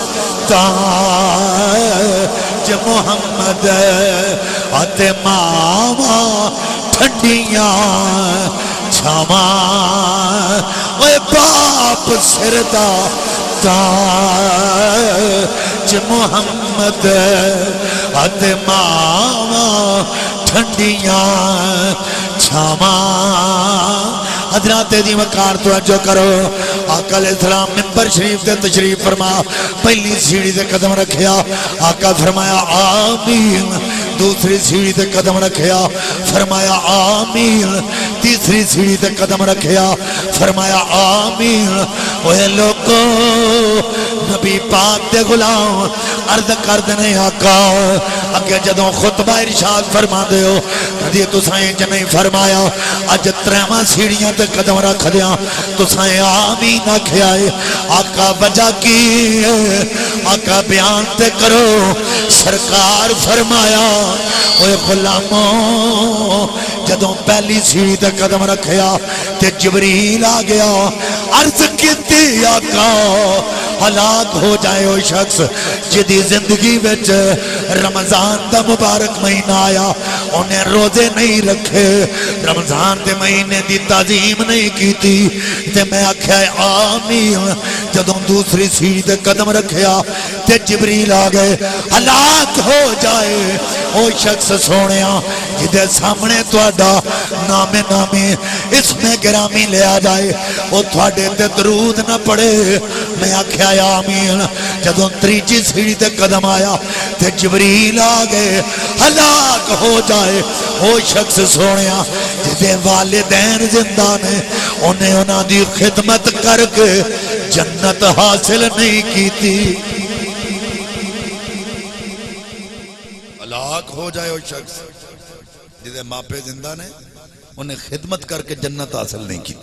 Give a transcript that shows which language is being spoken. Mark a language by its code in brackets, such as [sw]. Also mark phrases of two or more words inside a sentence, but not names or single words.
[pa] تاج محمد اتے ماواں ٹھنڈیاں چھاواں, اوے باپ سردا تاج محمد اتے ماواں ٹھنڈیاں چھاواں. حضرات دی وقار توجہ کرو. آقا علیہ السلام منبر شریف دے تشریف فرما, پہلی سیڑھی دے قدم رکھیا, آقا فرمایا آمین. دوسری سیڑھی تے قدم رکھیا, فرمایا آمین. تیسری سیڑھی تے قدم رکھیا, فرمایا آمین. اوے لوگو نبی پاک دے غلام عرض کر دنے آقا اگے جدوں خطبہ ارشاد فرما دے ہو کدی تساں انج نہیں فرمایا. اج 3 سیڑھیاں تے قدم رکھ دیاں تساں آمین آکھیا ہے. آقا وجہ کی آقا بیان تے کرو. سرکار فرمایا اوے غلاموں جدوں پہلی سیڑھی تے قدم رکھیا تے جبریل آ گیا. عرض کیتی آقا [ur] ہلاک ہو جائے وہ شخص [pa] جدی زندگی وچ رمضان دا مبارک مہینہ آیا انہیں روزے نہیں رکھے, رمضان دے مہینے دی تعظیم نہیں کیتی. تے میں آکھیا آمین. جدوں دوسری سیڑھی تے قدم رکھیا تے جبریل آ گئے. [ur] ہلاک ہو جائے وہ شخص [pa] سونیا جدے سامنے تہاڈا نام نامی اسم گرامی لیا جائے وہ تہاڈے تے درود نہ پڑے. میں آکھیا آمین. جدوں تیجی سیڑھی تے قدم آیا تے جبریل آ گئے. [ur] ہلاک ہو جائے وہ شخص [pa] سونیا جدے والدین زندہ نے انہیں انہاں دی خدمت کر کے جنت حاصل نہیں کیتی. [ur] ہلاک ہو جائے وہ شخص [pa] جدے ماپے زندہ نے انہیں خدمت کر کے جنت حاصل نہیں کیتی.